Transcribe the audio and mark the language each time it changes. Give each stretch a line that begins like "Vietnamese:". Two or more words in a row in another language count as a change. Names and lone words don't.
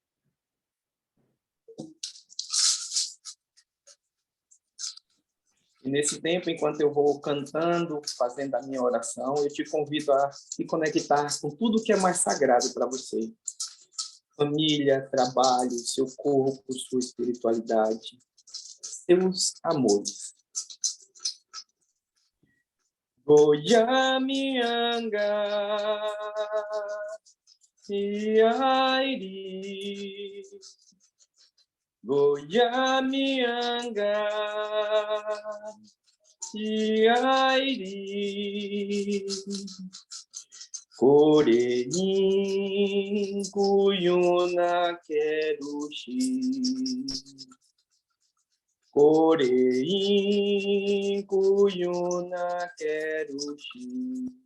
Portuguese: E nesse tempo, enquanto eu vou cantando, fazendo a minha oração, eu te convido a se conectar com tudo que é mais sagrado para você. Família, trabalho, seu corpo, sua espiritualidade, seus amores. Goiamianga, Iairi, Goiamianga, Iairi, Coreim, Cuyuna, Queruxi, Coreim, Cuyuna, Queruxi,